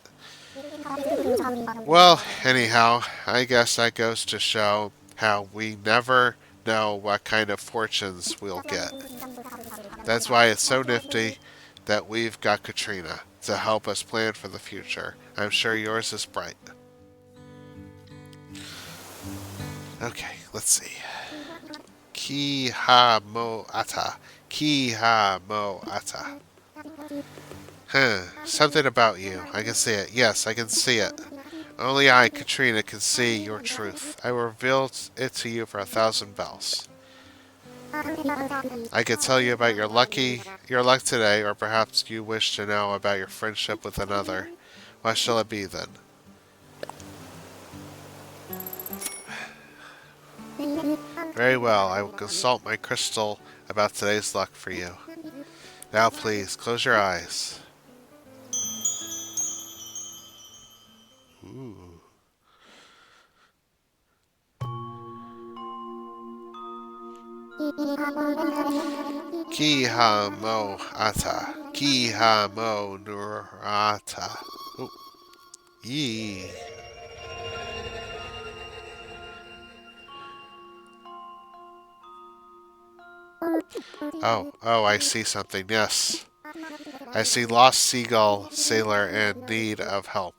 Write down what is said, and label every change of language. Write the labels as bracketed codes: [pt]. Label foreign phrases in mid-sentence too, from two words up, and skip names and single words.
[en] Well, anyhow, I guess that goes to show how we never know what kind of fortunes we'll get. That's why it's so nifty that we've got Katrina to help us plan for the future. I'm sure yours is bright. Okay, let's see. Ki ha mo ata. Ki ha mo ata. Something about you. I can see it. Yes, I can see it. Only I, Katrina, can see your truth. I will reveal it to you for 1,000 bells. I could tell you about your luck today, or perhaps you wish to know about your friendship with another. What shall it be then? Very well, I will consult my crystal about today's luck for you. Now please, close your eyes. Ooh. Ki ha mo ata. Ki ha mo nurata. Oh. Yee. Oh, I see something, yes. I see lost seagull sailor in need of help.